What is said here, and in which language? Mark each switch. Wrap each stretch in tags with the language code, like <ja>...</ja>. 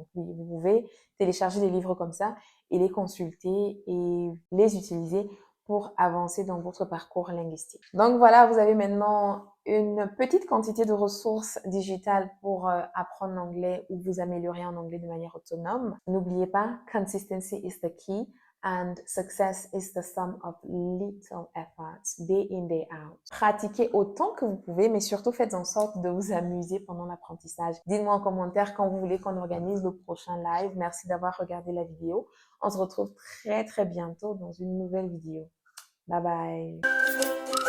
<fr>Donc, vous pouvez télécharger des livres comme ça et les consulter et les utiliser pour avancer dans votre parcours linguistique. Donc voilà, vous avez maintenant une petite quantité de ressources digitales pour apprendre l'anglais ou vous améliorer en anglais de manière autonome.</fr> <en>N'oubliez pas, consistency is the key. And success is the sum of little efforts, day in, day out.</en> <fr>Pratiquez autant que vous pouvez, mais surtout faites en sorte de vous amuser pendant l'apprentissage. Dites-moi en commentaire quand vous voulez qu'on organise le prochain live. Merci d'avoir regardé la vidéo. On se retrouve très bientôt dans une nouvelle vidéo. Bye bye.</fr>